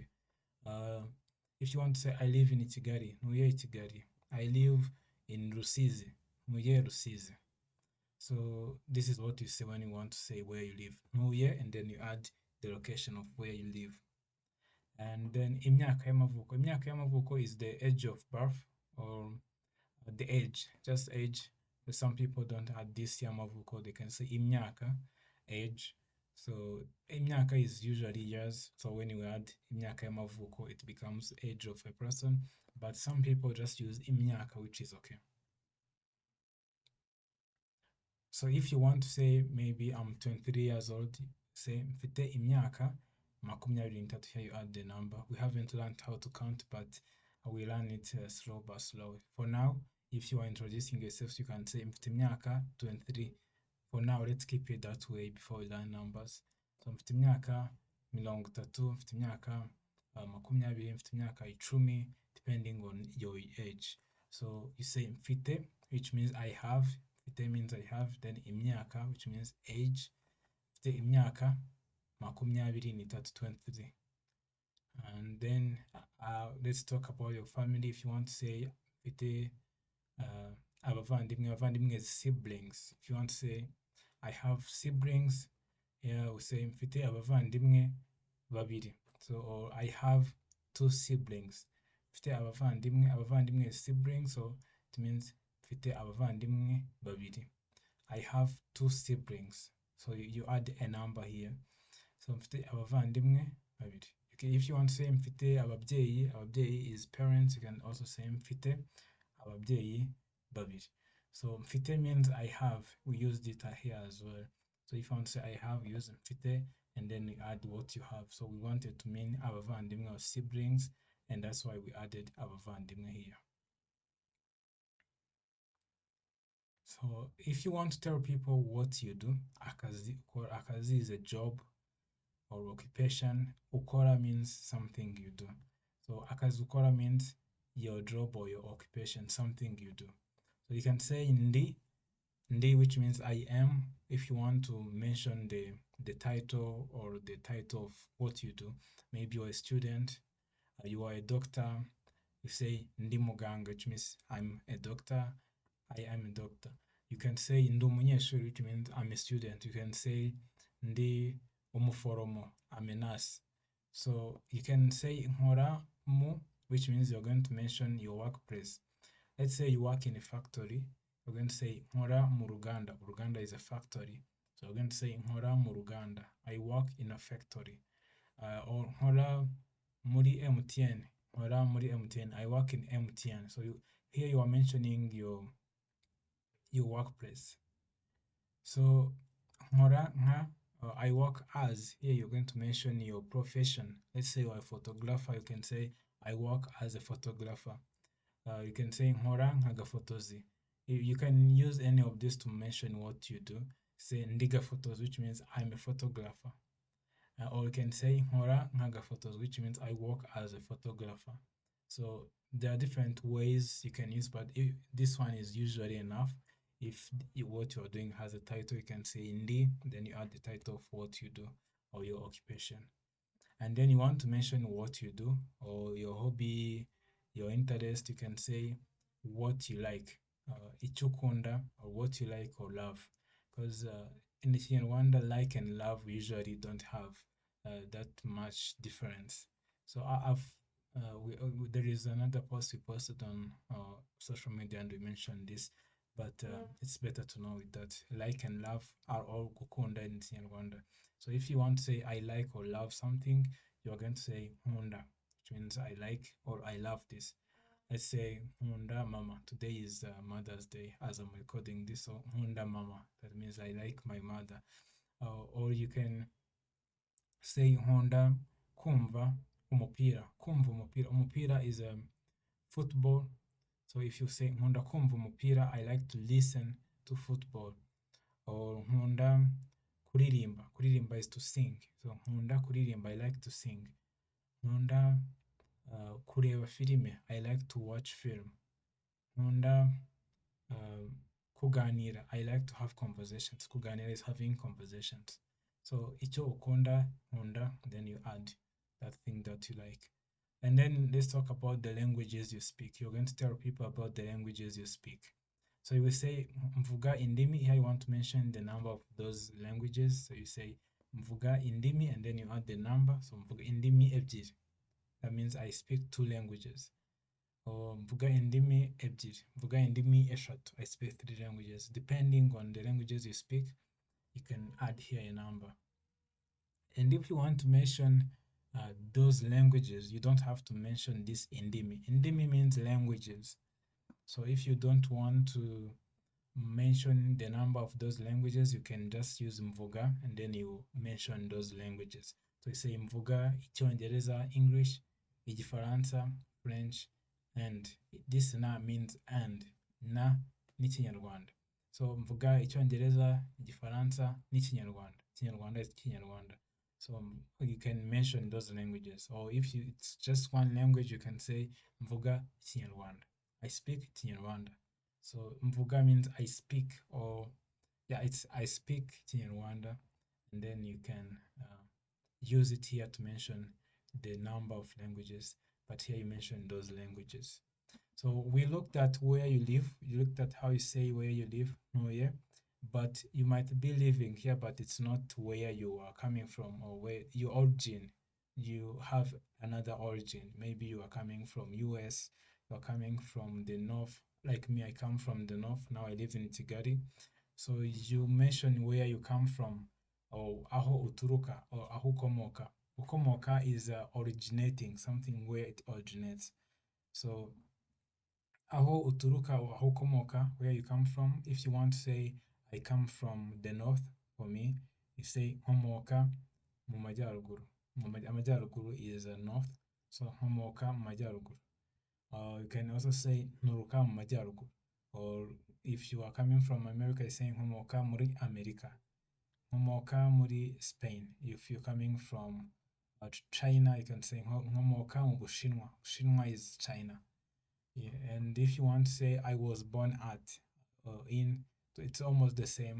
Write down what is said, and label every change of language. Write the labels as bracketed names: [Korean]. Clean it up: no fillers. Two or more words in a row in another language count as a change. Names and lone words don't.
[English] If you want to say I live in Kigali, [Kinyarwanda] Ntuye Kigali. [English] I live in Rusizi. [Kinyarwanda] Ntuye Rusizi. [English] So this is what you say when you want to say where you live. Ntuye, and then you add the location of where you live. And then [Kinyarwanda] imyaka y'amavuko. Imyaka y'amavuko [English] is the age of birth or the age, just age. But some people don't add this y'amavuko. They can say imyaka, age. So imyaka is usually years. So when you add [Kinyarwanda] imyaka y'amavuko, [English] it becomes age of a person. But some people just use imyaka, which is okay. So if you want to say maybe I'm 23 years old, say [Kinyarwanda] mfite imyaka makumyabiri n'itatu, [English] here you add the number. We haven't learned how to count, but we learn it slow but slow. For now, if you are introducing yourself, you can say [Kinyarwanda] mfite imyaka [English] 23. For now, let's keep it that way before we learn numbers. [Kinyarwanda] So mfite imyaka mirongo itatu, mfite imyaka makumyabiri, mfite imyaka icumi, [English] depending on your age. So you say mfite, which means I have. Mfite means I have. Then imyaka, which means age. [Kinyarwanda] Mfite imyaka makumyabiri n'itatu, 23. [English] And then let's talk about your family. If you want to say [Kinyarwanda] mfite abavandimwe [English] is siblings. If you want to say I have siblings, yeah, we say [Kinyarwanda] mfite abavandimwe babiri. [English] So, or I have 2 siblings. [Kinyarwanda] Mfite abavandimwe [English] is siblings, so it means [Kinyarwanda] mfite abavandimwe babiri. [English] I have 2 siblings. So you add a number here. [Kinyarwanda] So mfite abavandimwe babiri. [English] Okay, if you want to say [Kinyarwanda] mfite ababyeyi [English] is parents, you can also say [Kinyarwanda] mfite ababyeyi babiri. [English] So mfite means I have. We used it here as well. So if you want to say I have, use mfite and then you add what you have. So we wanted to mean abavandimwe or siblings, and that's why we added abavandimwe here. So if you want to tell people what you do, akazi is a job or occupation. Ukora means something you do. So [Kinyarwanda] akazi ukora [English] means your job or your occupation, something you do. So you can say ndi, which means I am, if you want to mention the title or the title of what you do. Maybe you're a student, you are a doctor. You say [Kinyarwanda] ndi muganga, [English] which means I'm a doctor. I am a doctor. You can say [Kinyarwanda] ndi umunyeshuri, [English] which means I'm a student. You can say [Kinyarwanda] ndi umuforomo, [English] I'm a nurse. So you can say [Kinyarwanda] nkora mu, [English] which means you're going to mention your workplace. Let's say you work in a factory. You're going to say [Kinyarwanda] nkora mu ruganda. [English] Ruganda is a factory. So you're going to say [Kinyarwanda] nkora mu ruganda. [English] I work in a factory. [Kinyarwanda] Or nkora muri MTN. Nkora muri MTN. [English] I work in MTN. So here you are mentioning your workplace. [Kinyarwanda] So nkora nka, [English] I work as. Here you're going to mention your profession. Let's say you're a photographer. You can say I work as a photographer. You can say [Kinyarwanda] nkora nk'agafotozi. [English] You can use any of this to mention what you do. Say ndiga photos, which means I'm a photographer. Or you can say [Kinyarwanda] nkora nk'agafotozi, [English] which means I work as a photographer. So there are different ways you can use, but this one is usually enough. If what you're doing has a title, you can say ndi, then you add the title of what you do or your occupation. And then you want to mention what you do or your hobby, your interest. You can say what you like, [Kinyarwanda] icyo ukunda, [English] or what you like or love. because in the Kinyarwanda, like and love usually don't have that much difference. So there is another post we posted on social media and we mentioned this, but it's better to know it that like and love are all gukunda in Kinyarwanda. So if you want to say I like or love something, you're going to say nkunda, which means I like or I love this. Let's say [Kinyarwanda] nkunda mama. [English] Today is Mother's Day as I'm recording this, so [Kinyarwanda] nkunda mama. [English] That means I like my mother. Or you can say [Kinyarwanda] nkunda kumva umupira. Kumva umupira. [English] Umupira is football. So if you say [Kinyarwanda] nkunda kumva umupira, [English] I like to listen to football. Or [Kinyarwanda] nkunda kuririmba. [English] Kuririmba is to sing. [Kinyarwanda] So nkunda kuririmba, [English] I like to sing. [Kinyarwanda] Nkunda kureba filime, [English] I like to watch film. [Kinyarwanda] Nkunda kuganira, [English] I like to have conversations. Kuganira is having conversations. [Kinyarwanda] So icyo ukunda, nkunda, [English] then you add that thing that you like. And then let's talk about the languages you speak. You're going to tell people about the languages you speak. So you will say [Kinyarwanda] mvuga indimi. [English] Here you want to mention the number of those languages. So you say [Kinyarwanda] mvuga indimi [English] and then you add the number. [Kinyarwanda] So mvuga indimi ebyiri. [English] That means I speak 2 languages. [Kinyarwanda] Or mvuga indimi ebyiri. Mvuga indimi eshatu. [English] I speak 3 languages. Depending on the languages you speak, you can add here a number. And if you want to mention those languages, you don't have to mention this indimi. Indimi means languages. So if you don't want to mention the number of those languages, you can just use mvuga and then you mention those languages. So you say [Kinyarwanda] mvuga icyongereza, [English] English, igifaransa, French, and this na means and, [Kinyarwanda] na n'ikinyarwanda. So mvuga icyongereza, igifaransa n'ikinyarwanda. [English] Kinyarwanda is Kinyarwanda. So you can mention those languages. Or if it's just one language, you can say [Kinyarwanda] mvuga Kinyarwanda. [English] I speak Kinyarwanda. So mvuga means I speak, or yeah, it's I speak Kinyarwanda, and then you can use it here to mention the number of languages, but here you mention those languages. So we looked at where you live, you looked at how you say where you live, where, but you might be living here, but it's not where you are coming from or where your origin. You have another origin. Maybe you are coming from US, you're coming from the north. Like me, I come from the north. Now I live in Tigari. So you mention where you come from, or [Kinyarwanda] aho uturuka, [English] or [Kinyarwanda] aho ukomoka. [English] Ukomoka is originating, something where it originates. [Kinyarwanda] So aho uturuka or aho ukomoka, [English] where you come from. If you want to say I come from the north, for me, you say [Kinyarwanda] nkomoka mu majyaruguru. Amajyaruguru [English] is north, so [Kinyarwanda] nkomoka mu majyaruguru. [English] You can also say [Kinyarwanda] nturuka mu majyaruguru. [English] Or if you are coming from America, you say [Kinyarwanda] nkomoka muri Amerika. Nkomoka muri Spain. [English] If you're coming from China, you can say [Kinyarwanda] nkomoka mu Bushinwa. [English] Bushinwa is China. Yeah, and if you want to say I was born at in, it's almost the same.